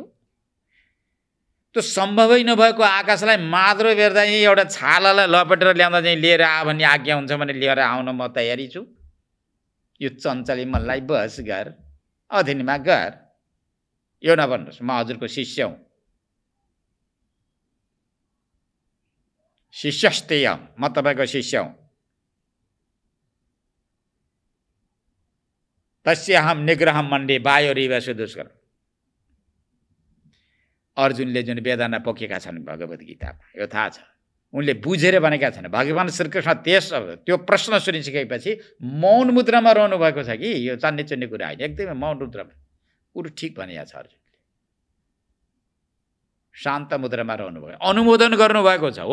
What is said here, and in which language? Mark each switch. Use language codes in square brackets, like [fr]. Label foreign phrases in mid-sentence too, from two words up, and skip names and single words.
[ne] त्यो सम्भवै नभएको आकाशलाई माद्रो बेर्दा चाहिँ एउटा छालालाई लपेटेर ल्याउँदा चाहिँ लिएर आ भन्ने आज्ञा हुन्छ भने लिएर आउन म तयारी छु। यो चञ्चली मनलाई बस गर, अधीनमा गर। यो नभन्नुहोस् म हजुरको शिष्य हुँ। शिष्यस्तेय, म तपाईँको शिष्य हुँ। [sa] तस्याहम निग्रहम मण्डे वायोरिव सुदुष्कर। [ne] अर्जुनले जुन वेदना पोकेका छन् भगवद् गीतामा, यो थाहा छ। उनले बुझेर भनेका छन्। भगवान् श्रीकृष्ण त्यो प्रश्न सुनिसकेपछि मौन मुद्रामा रहनु भएको छ कि यो चान्ने चुन्ने कुरा होइन, एकदमै मौन मुद्रामा। कुरो ठिक भनेको छ अर्जुनले। शान्त मुद्रामा रहनु भयो, अनुमोदन गर्नुभएको छ।